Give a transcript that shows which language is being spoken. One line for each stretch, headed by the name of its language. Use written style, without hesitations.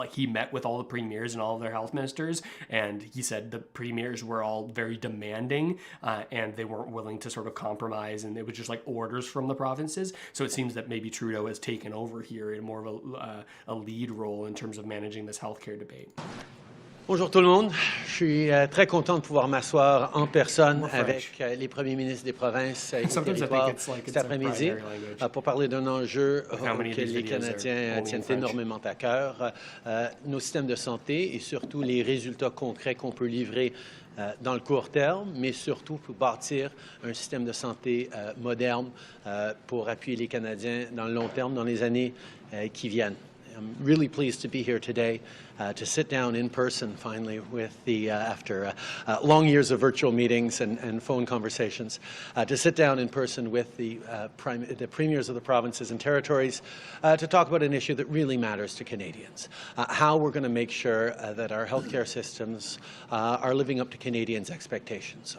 English: Like, he met with all the premiers and all of their health ministers, and he said the premiers were all very demanding and they weren't willing to sort of compromise, and it was just like orders from the provinces. So it seems that maybe Trudeau has taken over here in more of a lead role in terms of managing this healthcare debate.
French: Bonjour tout le monde. Je suis très content de pouvoir m'asseoir en personne avec les premiers ministres des provinces et territoires cet après-midi pour parler d'un enjeu que les Canadiens tiennent énormément à cœur, nos systèmes de santé et surtout les résultats concrets qu'on peut livrer dans le court terme, mais surtout pour bâtir un système de santé moderne pour appuyer les Canadiens dans le long terme, dans les années qui viennent.
English: I'm really pleased to be here today to sit down in person finally with the, after long years of virtual meetings and phone conversations, to sit down in person with the premiers of the provinces and territories to talk about an issue that really matters to Canadians, how we're going to make sure that our healthcare systems are living up to Canadians' expectations.